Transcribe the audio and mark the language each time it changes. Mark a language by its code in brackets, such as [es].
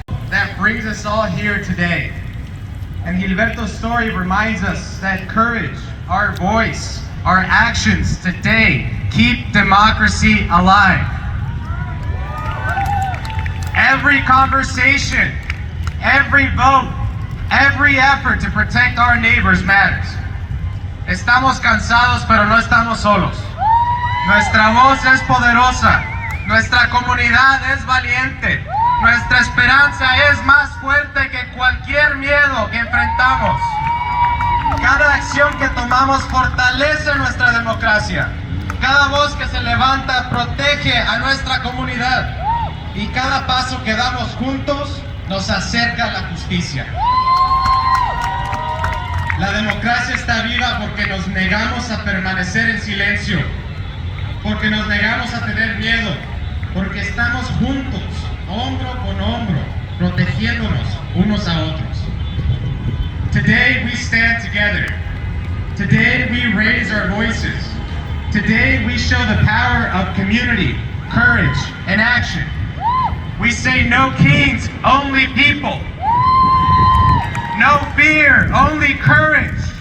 [en] That brings us all here today. And Gilberto's story reminds us that courage, our voice, our actions today keep democracy alive. Every conversation, every vote, every effort to protect our neighbors matters. [es] Estamos cansados, pero no estamos solos. Nuestra voz es poderosa. Nuestra comunidad es valiente. Nuestra esperanza es más fuerte que cualquier miedo que enfrentamos. Cada acción que tomamos fortalece nuestra democracia. Cada voz que se levanta protege a nuestra comunidad. Y cada paso que damos juntos nos acerca a la justicia. La democracia está viva porque nos negamos a permanecer en silencio, porque nos negamos a tener miedo, porque estamos juntos, hombro con hombro, protegiéndonos unos a otros. [en] Today we stand together. Today we raise our voices. Today we show the power of community, courage, and action. We say no kings, only people. No fear, only courage.